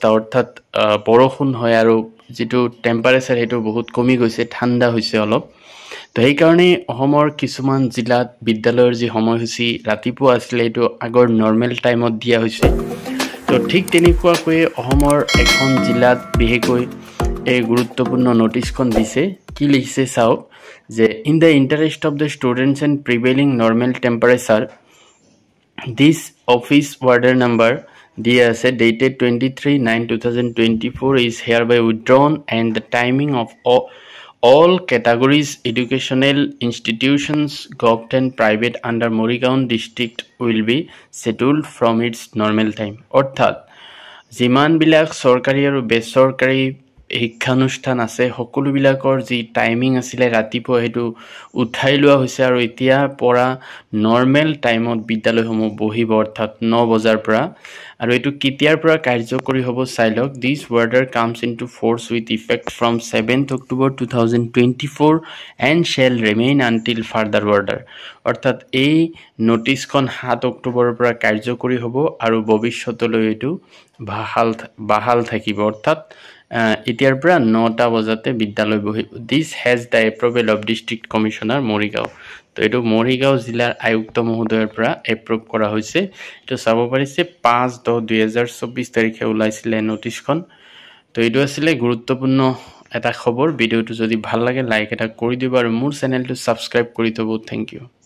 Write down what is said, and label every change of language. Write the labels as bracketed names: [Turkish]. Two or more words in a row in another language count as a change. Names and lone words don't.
[Assamese] অৰ্থাৎ বৰষুণ হয় আৰু যেটো টেম্পাৰেচাৰ হেতু বহুত কমি গৈছে ঠাণ্ডা হৈছে অলপ তো এই কাৰণে অসমৰ কিছুমান জিলাত বিদ্যালয়ৰ যি সময়সূচী ৰাতিপুৱা আছিল এটো আগৰ [English] normal timeত [Assamese] দিয়া হৈছে তো ঠিক তেনেকুৱাকৈ অসমৰ এখন জিলাত বিশেষকৈ এই গুৰুত্বপূৰ্ণ নোটিছখন দিছে কি লিখিছে চাওক যে [English] in the interest of the students and prevailing normal temperature this office order number DS dated 23/9/2024 is hereby withdrawn and the timing of all categories educational institutions government and private under Morigaon district will be settled from its normal time [Assamese] অর্থাৎ যিমান বিলাক সৰকাৰি আৰু বেসৰকাৰি শিক্ষানুষ্ঠান আছে সকলো বিলাকৰ যি টাইমিং আছিল ৰাতিপুৱা হেতু উঠাই লোৱা হৈছে আৰু এতিয়া পৰা [English] normal timeত [Assamese] বিদ্যালয়সমূহ বহিব অৰ্থাৎ 9 বজাৰ পৰা আৰু এটো কেতিয়াৰ পৰা কাৰ্যকৰী হ'ব চাইলক [English] this order comes into force with effect from 7th October 2024 and shall remain until further order [Assamese] অৰ্থাৎ এই নোটিছখন 7 অক্টোবৰৰ পৰা কাৰ্যকৰী হ'ব আৰু ভৱিষ্যতলৈ এটো বাহাল থাকিব অৰ্থাৎ এতিয়াৰ পৰা 9টা বজাতে বিদ্যালয় বহিব [English] this has the approval of district commissioner [Assamese] মৰিগাঁও তো এটো মৰিগাঁও জিলাৰ আয়ুক্ত মহোদয়ৰ পৰা এপ্ৰুভ কৰা হৈছে তো চাব পাৰিছে 5/10/2024 তাৰিখে ওলাইছিল নোটিছখন তো এটো আছিল গুৰুত্বপূৰ্ণ এটা খবৰ ভিডিওটো যদি ভাল লাগে লাইক এটা কৰি দিবা আৰু মোৰ চেনেলটো সাবস্ক্ৰাইব কৰি থব [English] thank you